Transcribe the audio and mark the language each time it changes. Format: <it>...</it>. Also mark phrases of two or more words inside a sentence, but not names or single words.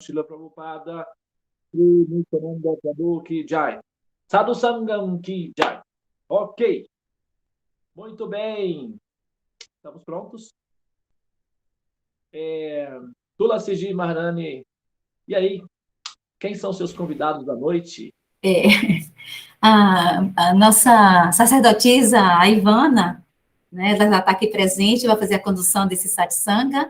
<hi>श्रील प्रभुपाद, श्री नित्यानंद प्रभु की जय. साधु संगम की जय.</hi> <pt>Ok, muito bem. Estamos prontos? Tulasiji Maharani, e aí? Quem são seus convidados da noite? A nossa sacerdotisa, a Ivana, né, ela já está aqui presente, vai fazer a condução desse satsanga.</pt>